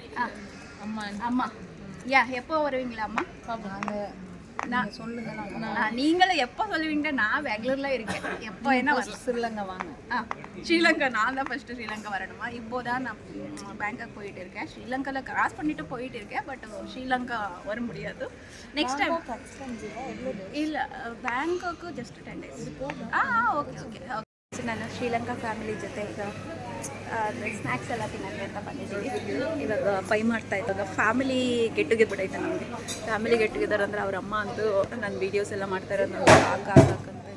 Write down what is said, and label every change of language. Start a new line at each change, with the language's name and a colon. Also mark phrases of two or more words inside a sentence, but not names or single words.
Tamil: அம்மா. எப்போ வருவீங்களா அம்மா? நான் சொல்லுங்க. நீங்களும் எப்போ சொல்லுவீங்க? நான் பெங்களூர்ல இருக்கேன். எப்போ என்ன ஸ்ரீலங்கா வாங்க. ஸ்ரீலங்கா நான் தான் ஃபர்ஸ்ட் ஸ்ரீலங்கா வரணுமா? இப்போதான் நான் பேங்காக் போயிட்டு இருக்கேன். ஸ்ரீலங்காவில் கிராஸ் பண்ணிட்டு போயிட்டு இருக்கேன். பட் ಶ್ರೀಲಂಕಾ வர முடியாது.
English: next time
Kannada: ಇಲ್ಲ, ಬ್ಯಾಂಕಾಕ್
English: just 10 days.
Kannada: ಓಕೆ. ನಾನು ಶ್ರೀಲಂಕಾ ಫ್ಯಾಮಿಲಿ ಜೊತೆ ಈಗ ಸ್ನ್ಯಾಕ್ಸ್ ಎಲ್ಲ ತಿನ್ನೋಕ್ಕೆ ಅಂತ ಬಂದಿದ್ದೀವಿ. ಇವಾಗ ಪೈ ಮಾಡ್ತಾ ಇದ್ದಾಗ
English: family get together
Kannada: ಐತೆ ನಮಗೆ.
English: family get together
Kannada: ಅಂದರೆ ಅವ್ರ ಅಮ್ಮ ಅಂತೂ ನನ್ನ ವೀಡಿಯೋಸ್ ಎಲ್ಲ ಮಾಡ್ತಾ ಇರೋದು ನನಗೆ ಹಾಕಂತ.